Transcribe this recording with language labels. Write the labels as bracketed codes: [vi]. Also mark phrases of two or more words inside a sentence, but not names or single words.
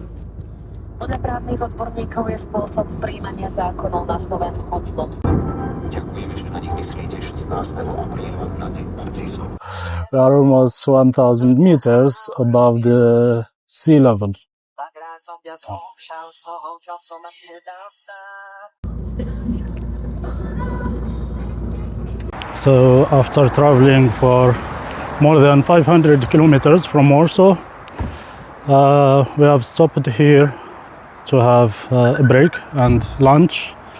[sk] Podľa právnych odborníkov je spôsob prijímania zákonov na Slovensku clom. Ďakujeme, že na nich myslíte 16. apríla na Deň narcisov. [en] We are almost 1,000 meters above the sea level. So after traveling for more than 500 kilometers from Warsaw, we have stopped here to have a break and lunch.